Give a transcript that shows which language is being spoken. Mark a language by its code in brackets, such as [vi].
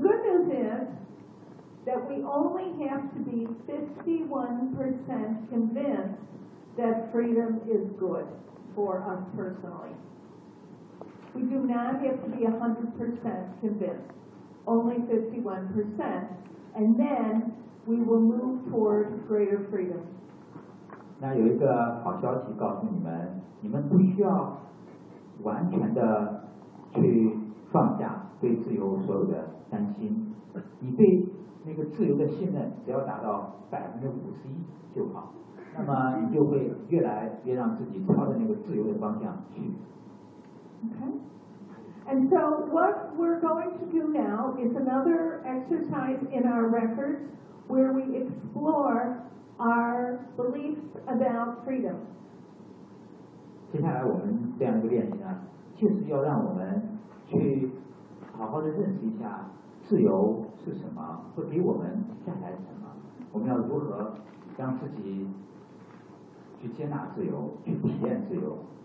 [en] The good news is that we only have to be 51% convinced that freedom is good for us personally. We do not have to be 100% convinced, only 51%, and then we will move toward greater freedom. [zh] 那有一个好消息告诉你们，你们不需要完全的去放下对自由所有的担心，你对那个自由的信任只要达到51%就好，那么你就会越来越让自己朝着那个自由的方向去。 [en] Okay. And so what we're going to do now is another exercise in our records where we explore our beliefs about freedom. [zh] 接下来我们这样一个练习呢，就是要让我们去好好的认识一下自由是什么，会给我们带来什么，我们要如何让自己去接纳自由，去体验自由。